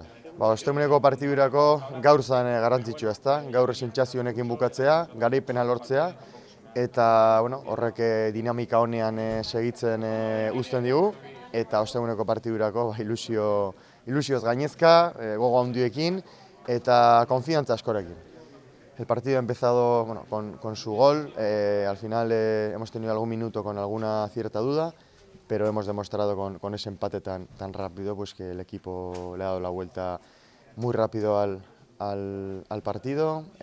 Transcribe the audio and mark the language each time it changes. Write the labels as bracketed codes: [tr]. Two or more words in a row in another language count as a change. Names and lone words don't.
[eu] Osteguneko partidurako gaur zen garrantzitsua, ezta? Gaur sentsazio honekin bukatzea, garaipena lortzea, eta horrek dinamika honean segitzen uzten digu, eta osteguneko partidurako ilusioz gainezka, gogo handiekin eta konfiantza askorekin. [es] El partido ha empezado con su gol, al final hemos tenido algún minuto con alguna cierta duda, pero hemos demostrado con ese empate tan rápido pues que el equipo le ha dado la vuelta muy rápido al partido.